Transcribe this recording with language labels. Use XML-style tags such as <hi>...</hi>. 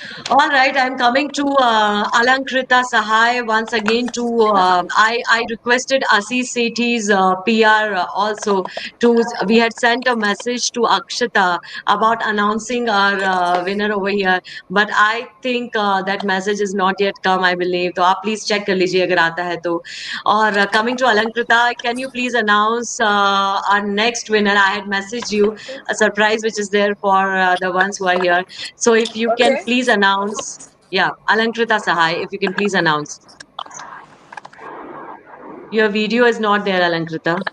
<en>All right, I'm coming to Alankrita Sahai once again. I requested Assis Sethi's PR also to. We had sent a message to Akshata about announcing our winner over here, but I think that message is not yet come. I believe.</en> <hi>तो आप</hi> <en>please check</en> <hi>कर लीजिए अगर आता है तो.</hi> <en>और coming to Alankrita, can you please announce our next winner? I had messaged you a surprise which is there for the ones who are here. So if you can Okay. please announce, yeah, Alankrita Sahai, if you can please announce. Your video is not there, Alankrita.</en>